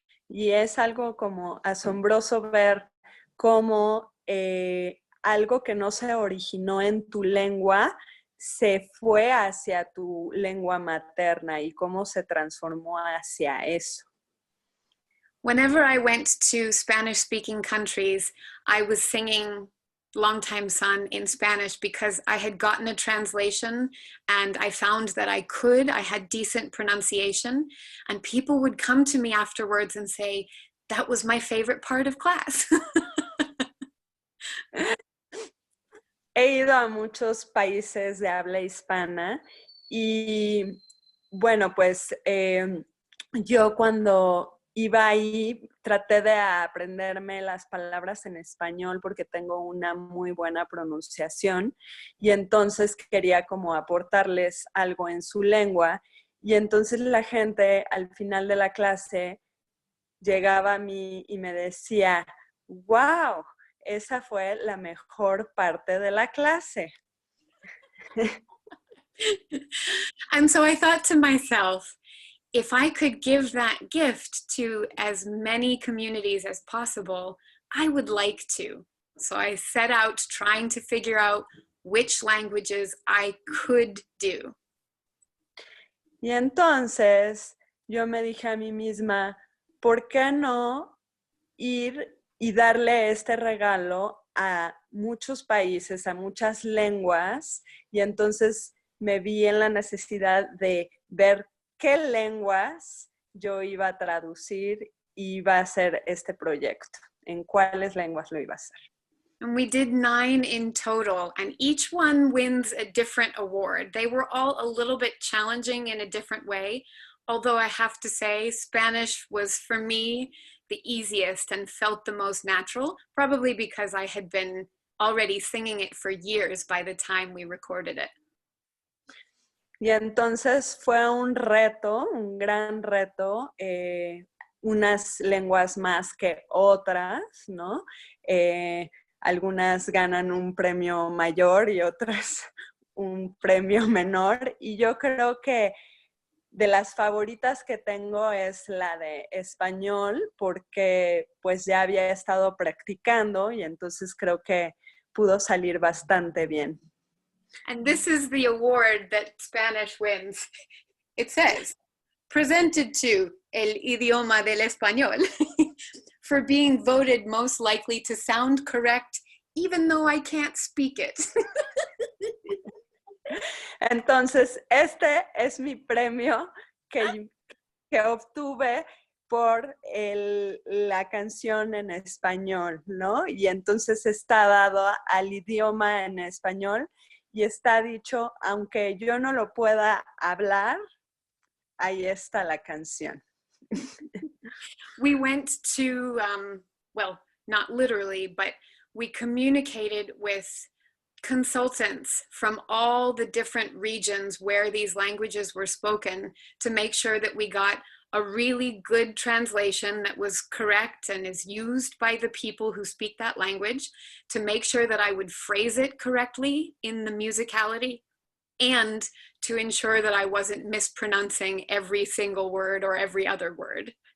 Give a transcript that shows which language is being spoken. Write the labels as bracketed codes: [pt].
[es] Y es algo como asombroso ver cómo algo que no se originó en tu lengua se fue hacia tu lengua materna y cómo se transformó hacia eso? [en] Whenever I went to Spanish-speaking countries, I was singing Longtime Son in Spanish because I had gotten a translation and I found that I had decent pronunciation, and people would come to me afterwards and say, that was my favorite part of class. [es] He ido a muchos países de habla hispana y bueno, pues yo cuando iba ahí traté de aprenderme las palabras en español porque tengo una muy buena pronunciación y entonces quería como aportarles algo en su lengua y entonces la gente al final de la clase llegaba a mí y me decía, wow, esa fue la mejor parte de la clase. [en] And so I thought to myself, if I could give that gift to as many communities as possible, I would like to. So I set out trying to figure out which languages I could do. [es] Y entonces yo me dije a mí misma, ¿por qué no ir y darle este regalo a muchos países, a muchas lenguas? Y entonces me vi en la necesidad de ver qué lenguas yo iba a traducir y iba a hacer este proyecto, en cuáles lenguas lo iba a hacer. [en] And we did 9 in total, and each one wins a different award. They were all a little bit challenging in a different way, although I have to say Spanish was, for me, the easiest and felt the most natural, probably because I had been already singing it for years by the time we recorded it. [es] Y entonces fue un reto, un gran reto, unas lenguas más que otras, ¿no? Algunas ganan un premio mayor y otras un premio menor. Y yo creo que de las favoritas que tengo es la de español, porque pues ya había estado practicando y entonces creo que pudo salir bastante bien. [en] And this is the award that Spanish wins. It says, presented to [es] el idioma del español [en] for being voted most likely to sound correct, even though I can't speak it. [es] Entonces, este es mi premio que obtuve por la canción en español, ¿no? Y entonces está dado al idioma en español y está dicho, aunque yo no lo pueda hablar, ahí está la canción. [en] We went to, well, not literally, but we communicated with consultants from all the different regions where these languages were spoken to make sure that we got a really good translation that was correct and is used by the people who speak that language, to make sure that I would phrase it correctly in the musicality, and to ensure that I wasn't mispronouncing every single word or every other word.